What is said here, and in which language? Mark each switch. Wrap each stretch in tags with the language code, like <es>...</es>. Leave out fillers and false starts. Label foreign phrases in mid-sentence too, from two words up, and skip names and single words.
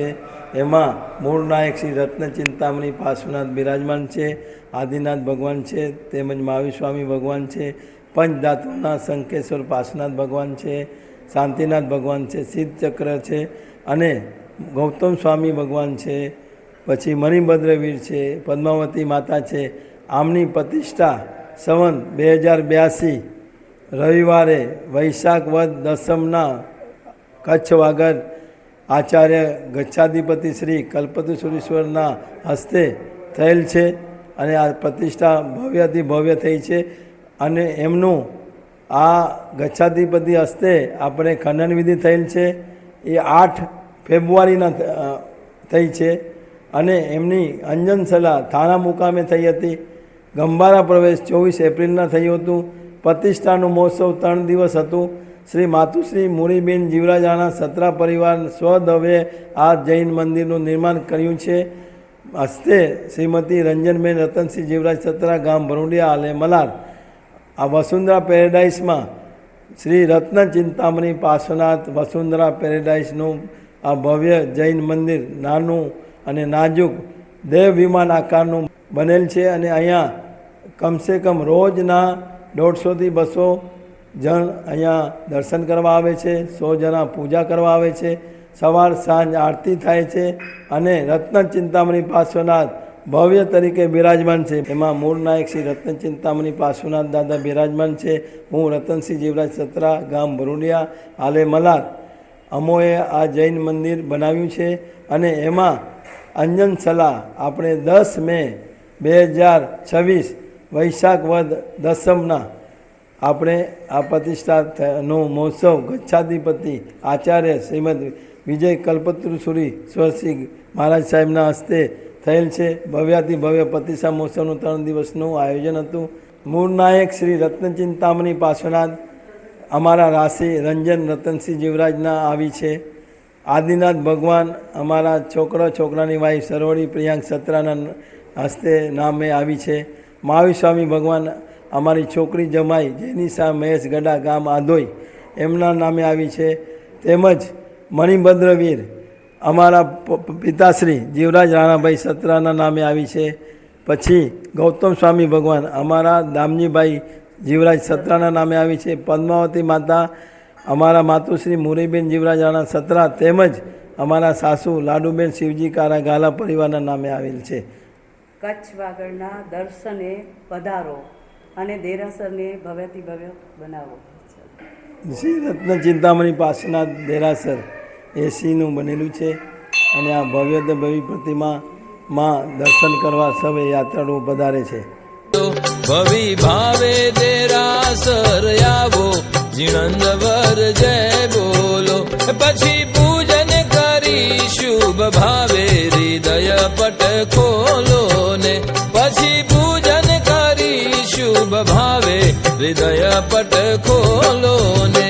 <gu>એમાં મૂળ નાયક શ્રી રત્ન ચિંતામણિ પાર્શ્વનાથ બિરાજમાન હૈ, આદિનાથ ભગવાન હૈ, તેમજ મહાવીર સ્વામી ભગવાન હૈ, પંચધાતુના શંકેશ્વર પાર્શ્વનાથ ભગવાન હૈ, શાંતિનાથ ભગવાન હૈ, સિદ્ધ ચક્ર હૈ અને ગૌતમ સ્વામી ભગવાન હૈ, પછી મણિભદ્રવીર હૈ, પદ્માવતી માતા હૈ। આમની પ્રતિષ્ઠા સંવત 2082 રવિવારે વૈશાખ વદ દસમના કચ્છ વાગડ આચાર્ય ગચ્છાધિપતિ શ્રી કલ્પતરુશ્વરના હસ્તે થયેલ છે અને આ પ્રતિષ્ઠા ભવ્યથી ભવ્ય થઈ છે અને એમનુ આ ગચ્છાધિપતિ હસ્તે આપણે ખનન વિધિ થયેલ છે। એ 8 ફેબ્રુઆરીના થઈ છે અને એમની અંજન સલા થાના મુકામે થઈ હતી। ગંભારા પ્રવેશ 24 એપ્રિલના થયું હતું। પ્રતિષ્ઠાનુ મહોત્સવ 3 દિવસ હતું। શ્રી માતુશ્રી મુરીબેન જીવરાજાના સત્રા પરિવાર સ્વદવે આ જૈન મંદિરનું નિર્માણ કર્યું છે। હસ્તે શ્રીમતી રંજનબેન રતનસિંહ જીવરાજ સત્રા ગામ ભરૂડિયા આલે મલાડ। આ વસુંધરા પેરાડાઇસ મેં શ્રી રત્ન ચિંતામણિ પાર્શ્વનાથ વસુંધરા પેરાડાઇસનું આ ભવ્ય જૈન મંદિર નાનુ અને નાજુક દેવ વિમાન આકારનું બનેલ છે અને અહીંયા</gu> <hi>कम से कम</hi> <gu>રોજના 150 થી 200 જન અહીંયા દર્શન કરવા આવે છે। 100 જના પૂજા કરવા આવે છે। સવાર સાંજ આરતી થાય છે અને રત્ન ચિંતામણિ પાર્શ્વનાથ ભવ્ય તરીકે બિરાજમાન હૈ। એમાં મૂળ નાયક શ્રી રત્ન ચિંતામણિ પાર્શ્વનાથ દાદા બિરાજમાન હૈ। હૂં રતનસિંહ જીવરાજ સત્રા ગામ ભરૂડિયા હાલે મલાડ। અમોએ આ જૈન મંદિર બનાવ્યું છે અને એમાં અંજન સલા આપણે 10 મે 2026 વૈશાખ વદ દસમના આપણે આ પ્રતિષ્ઠાનો મહોત્સવ ગચ્છાધિપતિ આચાર્ય શ્રીમદ વિજય કલ્પતરુશ્વરી મહારાજ સાહેબના હસ્તે થયેલ છે। ભવ્યાતિ ભવ્ય પ્રતિષ્ઠા મહોત્સવનું 3 દિવસનું આયોજન હતું। મૂળ નાયક શ્રી રત્ન ચિંતામણિ પાર્શ્વનાથ અમારા રાશિ રંજન રતનસિંહ જીવરાજના આવી છે। આદિનાથ ભગવાન અમારા છોકરા છોકરાની વાઇફ સરવડી પ્રિયાંક સત્રાના હસ્તે નામે આવી છે। મહાવીર સ્વામી ભગવાન અમારી છોકરી જમાઈ જેનિશા મહેશ ગડા ગામ આધોઈ એમના નામે આવી છે। તેમજ મણિભદ્રવીર અમારા પિતાશ્રી જીવરાજ રાણાભાઈ સત્રાના નામે આવી છે। પછી ગૌતમ સ્વામી ભગવાન અમારા દામજીભાઈ જીવરાજ સત્રાના નામે આવી છે। પદ્માવતી માતા અમારા માતુશ્રી મુરીબેન જીવરાજ રાણા સત્રા તેમજ અમારા સાસૂ લાડૂબેન શિવજી કારા ગાલા પરિવારના નામે આવેલ છે। કચ્છ વાગડના દર્શને પધારો અને દેરાસરને ભવ્યથી ભવ્ય બનાવો। શ્રી રત્ન ચિંતામણી પાર્શ્વનાથ દેરાસર એસીનું બનેલું છે અને આ ભવ્ય ભવ્ય પ્રતિમામાં દર્શન કરવા સૌ યાત્રાળુઓ પધારે છે। ભવિ ભાવે દેરાસર આવો જીણંદવર જય બોલો પછી પૂજન કરી શુભ ભાવે હૃદય પટ ખોલો ને પછી પૂજન શુભ ભાવે હૃદય પટ ખોલો ને</gu>